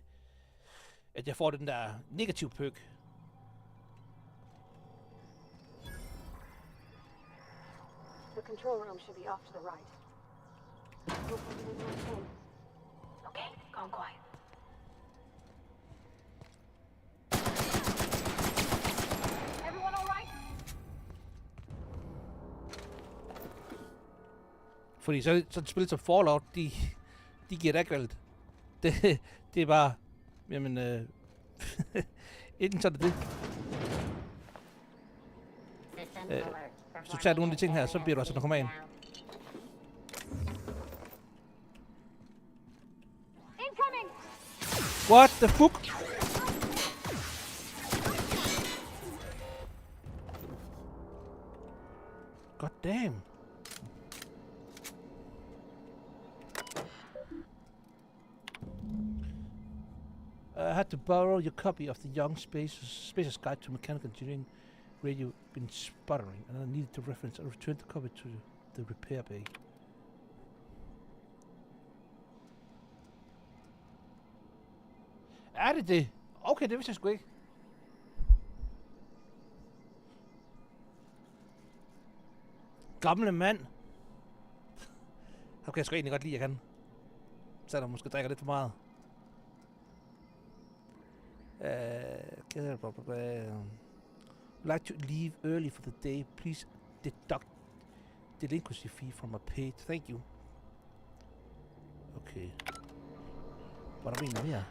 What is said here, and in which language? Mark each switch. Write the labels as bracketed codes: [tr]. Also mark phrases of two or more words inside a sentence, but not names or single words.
[da] at jeg får den der negativ perk. [en] The control room should be off to the right. Okay, calm quiet. Everyone all right? [da] Fordi så et spil som Fallout, de giver dig ikke valget. Det er bare, jamen, Enten så er det det. Hvis du tager nogle af de ting her, så bliver du også narkoman. [en] Incoming! What the fuck? God damn. I had to borrow your copy of the Young Spacer's Guide to Mechanical Engineering radio been sputtering, and I needed to reference. I returned the copy to the repair bay. [da] Er det det? Okay, det vidste jeg sgu ikke. Gamle mand. Okay, jeg sgu egentlig godt lide, jeg kan. Selvom måske drikker lidt for meget. [en] Would like to leave early for the day. Please deduct delinquency fee from my pay. Thank you. [da] Okay. Var der en mere?